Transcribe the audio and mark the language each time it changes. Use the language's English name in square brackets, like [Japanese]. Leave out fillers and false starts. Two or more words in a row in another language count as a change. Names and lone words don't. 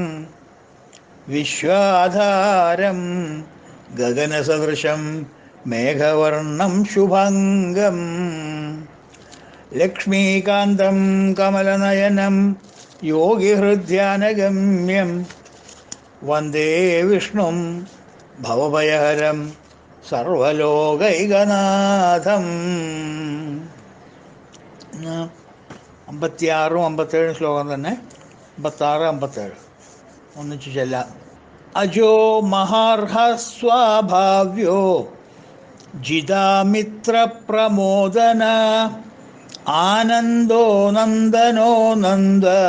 [Sanskrit] विश्वाधारं गगनसदृशं मेघवर्णं शुभांगं लक्ष्मीकान्तं कमलनयनं योगिहृद्यानगम्यं वन्दे विष्णुं भवभयहरं സർവലോകൈകനാഥം. [Malayalam] 56 57 ശ്ലോകം തന്നെ. 56 57 ഒന്നിച്ചു ചെല്ലാം. [Sanskrit] അജോ മഹാർഹ സ്വാഭാവ്യോ ജിതാമിത്ര പ്രമോദന ആനന്ദോ നന്ദനോ നന്ദ